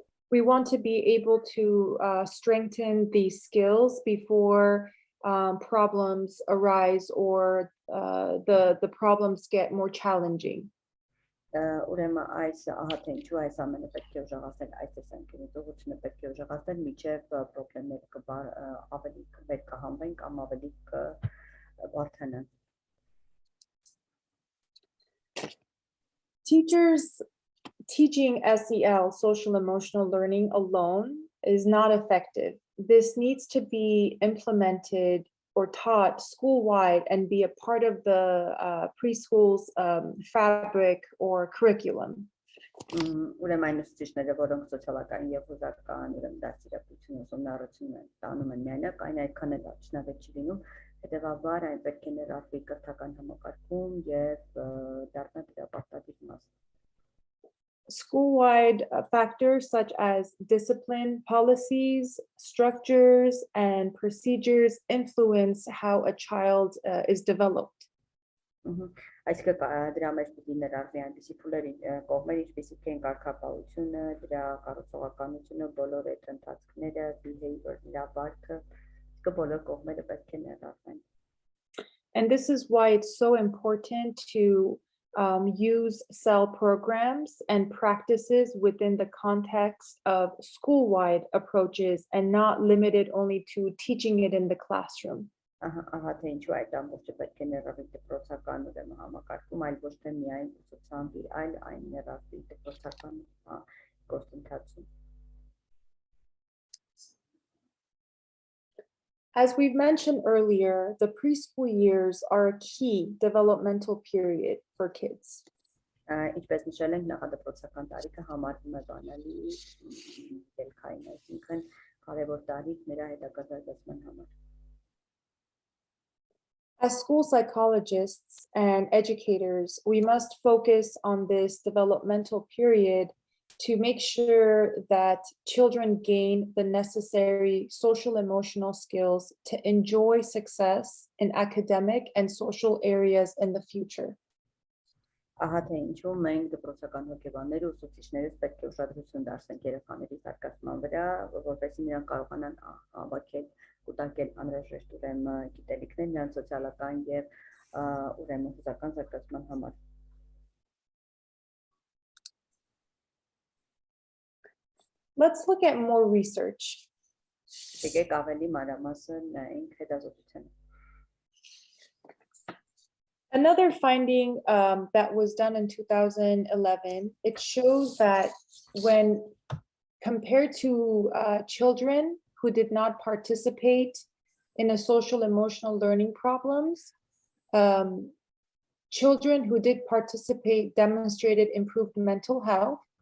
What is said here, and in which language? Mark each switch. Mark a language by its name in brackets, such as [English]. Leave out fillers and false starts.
[English] We want to be able to strengthen these skills before problems arise or the problems get more challenging. [Armenian] Ուրեմն այս ահա թե ինչու այս ամենը պետք է ուժեղացնել այս տեսանկյունից ուղղությունը պետք է ուժեղացնել միջև խնդիրները ավելի վեր կհանվեն կամ ավելի կբարձրանան։ [English] Teachers teaching SEL, social emotional learning alone is not effective. This needs to be implemented or taught school-wide and be a part of the preschool's fabric or curriculum. [Armenian] Ուրեմն այն ուսուցիչները, որոնք սոցիալական եւ հուզական ուրեմն դասիրակություն ուսումնառություն են տանում են միանակ, այն այդքան էլ արդյունավետ չի լինում, հետեւաբար այն պետք է ներառվի կրթական համակարգում եւ դառնա դրա պարտադիր մաս։ [English] School-wide factors such as discipline, policies, structures, and procedures influence how a child is developed. [Armenian] Այսինքն դրա մեջ պետք է ներառվի այնպիսի փուլեր կողմեր, ինչպիսիք են կարգապահությունը, դրա կառուցողականությունը, բոլոր այդ ընթացքները, behavior, դրա վարքը, բոլոր կողմերը պետք է ներառվեն։ [English] And this is why it's so important to use SEL programs and practices within the context of school-wide approaches and not limited only to teaching it in the classroom. [Armenian] Ահա թե ինչու այդ ամբողջը պետք է ներառվի դպրոցական ուրեմն համակարգում, այլ ոչ թե միայն ուսուցանվի, այլ այն ներառվի դպրոցական գործընթացում։ [English] As we've mentioned earlier, the preschool years are a key developmental period for kids. [Armenian] Ինչպես նշել ենք, նախադպրոցական տարիքը համարվում է բանալի ելքային, այսինքն կարևոր տարիք նրա հետագա զարգացման համար։ [English] As school psychologists and educators, we must focus on this developmental period to make sure that children gain the necessary social emotional skills to enjoy success in academic and social areas in the future. [Armenian] Ահա թե ինչու մենք դպրոցական հոգեբանները ուսուցիչներս պետք է ուշադրություն դարձնենք երեխաների զարգացման վրա, որպեսզի նրանք կարողանան հավաքել, կուտակել անհրաժեշտ ուրեմն գիտելիքներ նրանց սոցիալական եւ ուրեմն ֆիզիկական զարգացման համար։ [English] Let's look at more research. [Armenian] Եկեք ավելի մանրամասն նայենք հետազոտությանը։ [English] Another finding that was done in 2011, it shows that when compared to children who did not participate in a social emotional learning problems, children who did participate demonstrated improved mental health.